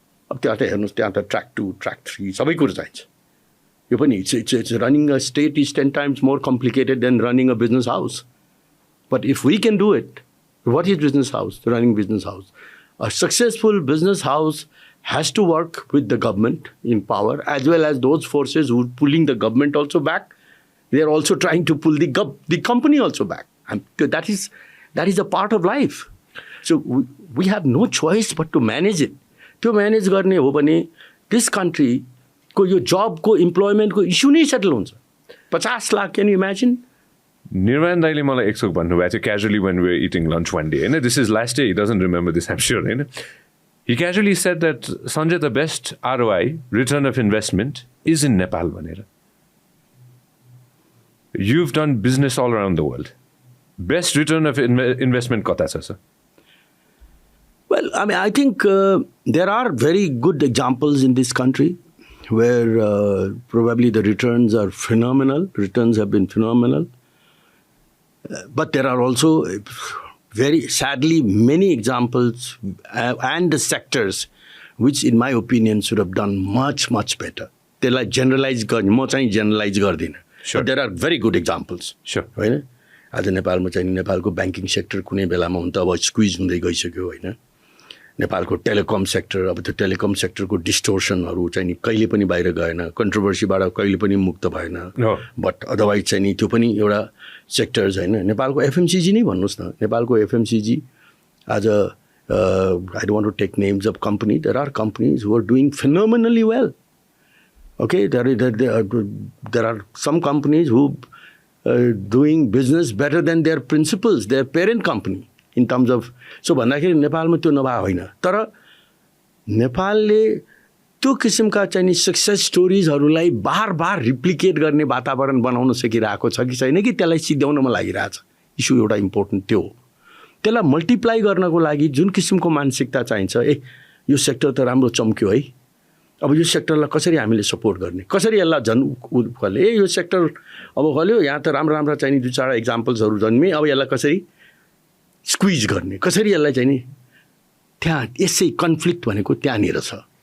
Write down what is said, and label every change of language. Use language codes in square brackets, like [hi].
[ne] अब त्यहाँ त हेर्नुहोस् त्यहाँ त ट्र्याक 2 ट्र्याक 3 सबै कुरो चाहिन्छ यो पनि [en] It's running a state is 10 times more complicated than running a business house but if we can do it what is business house running business house a successful business house has to work with the government in power as well as those forces who are pulling the government also back. They are also trying to pull the company also back. And that is a part of life. So we have no choice but to manage it. To manage [ne] गर्ने हो भने [en] this country को यो job को employment को issue नै settle हुन्छ 50 लाख can you imagine? [ne] निर्वाण दाइले मलाई एक थोक भन्नुभएको थियो [en] casually when we were eating lunch one day होइन this is last day he doesn't remember this I'm sure होइन He casually said that, Sanjay, the best ROI, return of investment, is in Nepal. You've done business all around the world. Best return of investment [ne] kata cha, [en] sir? Well, I mean, I think there are very good examples in this country where probably the returns are phenomenal. Returns have been phenomenal. But there are also very sadly many examples and the sectors which in my opinion should have done much better. [ne] त्यसलाई generalize गर्ने म चाहिँ generalize गर्दिनँ. [en] Sure. There are very good examples. Sure. [ne] होइन आज नेपालमा चाहिँ नेपालको ब्याङ्किङ सेक्टर कुनै बेलामा हुन त अब स्क्विज हुँदै गइसक्यो होइन नेपालको टेलिकम सेक्टर, अब त्यो टेलिकम सेक्टरको डिस्टोर्सनहरू चाहिँ नि कहिले पनि बाहिर गएन, कन्ट्रोभर्सीबाट कहिले पनि मुक्त भएन। बट अदरवाइज चाहिँ नि त्यो पनि एउटा सेक्टर्स होइन। नेपालको एफएमसिजी नै भन्नुहोस् न, नेपालको एफएमसिजी आज [en] I don't want to take names of companies. There are companies who are doing phenomenally well. Okay, there are some companies who doing business better than their principals, their parent company in terms of. [ne] So भन्दाखेरि नेपालमा त्यो नभए होइन, तर नेपालले त्यो किसिमका चाहिँ सक्सेस स्टोरिजहरूलाई बार बार रिप्लिकेट गर्ने वातावरण बनाउन सकिरहेको छ कि छैन कि त्यसलाई सिद्ध्याउनमा लागिरहेछ। इस्यु एउटा इम्पोर्टेन्ट त्यो हो। त्यसलाई मल्टिप्लाई गर्नको लागि जुन किसिमको मानसिकता चाहिन्छ, यो सेक्टर त राम्रो चम्क्यो है, अब यो सेक्टरलाई कसरी हामीले सपोर्ट गर्ने, कसरी यसलाई झन् फले, यो सेक्टर अब फल्यो, यहाँ त राम्रो राम्रो चाहिने 2-4 एक्जाम्पल्सहरू जन्मे, अब यसलाई कसरी स्क्विज गर्ने, कसरी यसलाई चाहिँ नि त्यहाँ यसै कन्फ्लिक्ट भनेको त्यहाँनिर छ।